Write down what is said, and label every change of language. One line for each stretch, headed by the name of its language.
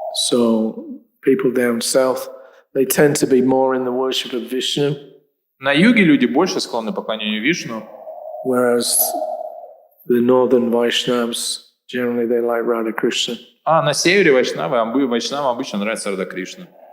English: So people down south, they tend to be more in the worship of Vishnu,
Russian: На юге люди больше склонны к поклонению Вишну,
English: whereas the northern Vaishnavas, generally they like Radha Krishna.
Russian: а на севере вайшнавам обычно нравится Рада Кришна.